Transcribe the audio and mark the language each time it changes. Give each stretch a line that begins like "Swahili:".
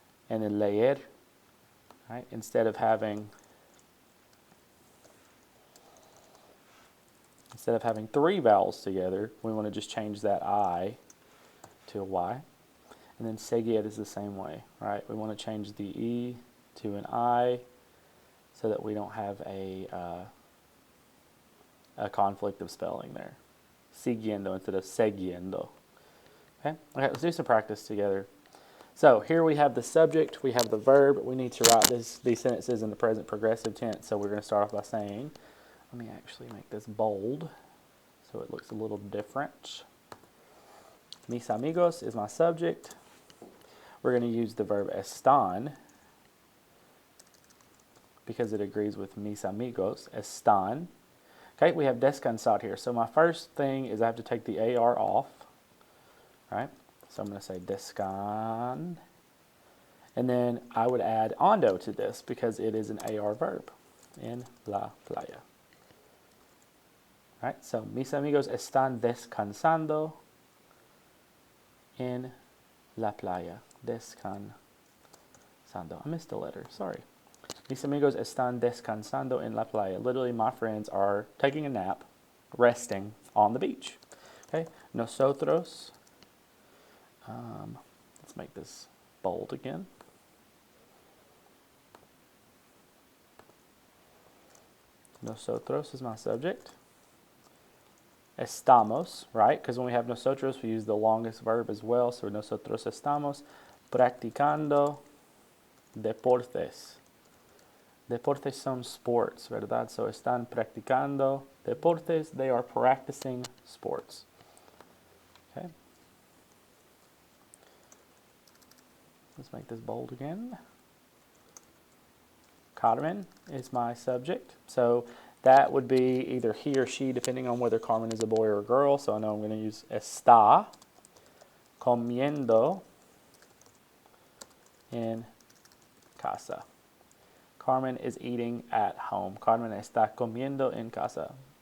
English: And then leer, right? Instead of having three vowels together, we want to just change that I to a Y. And then seguir is the same way, right? We want to change the E to an I so that we don't have a conflict of spelling there. Siguiendo instead of seguiendo. Okay, let's do some practice together. So here we have the subject, we have the verb. We need to write these sentences in the present progressive tense. So we're going to start off by saying, let me actually make this bold so it looks a little different. Mis amigos is my subject. We're going to use the verb están because it agrees with mis amigos, están. Okay, we have descansar here. So my first thing is I have to take the AR off, right? So I'm going to say descan. And then I would add ando to this because it is an AR verb, en la playa.
Spanish: Right, so mis amigos están descansando en la playa.
English: Descansando. I missed a letter, sorry.
Spanish: Mis amigos están descansando en la playa.
English: Literally, my friends are taking a nap, resting on the beach. Okay, nosotros. Let's make this bold again. Nosotros is my subject. Estamos, right? Because when we have nosotros, we use the longest verb as well.
Spanish: So nosotros estamos practicando deportes. Deportes son sports, ¿verdad? So están practicando deportes.
English: They are practicing sports. Okay. Let's make this bold again. Carmen is my subject. So that would be either he or she, depending on whether Carmen is a boy or a girl. So I know I'm going to use
Spanish: está comiendo en casa.
English: Carmen is eating at home.
Spanish: Carmen está comiendo en casa.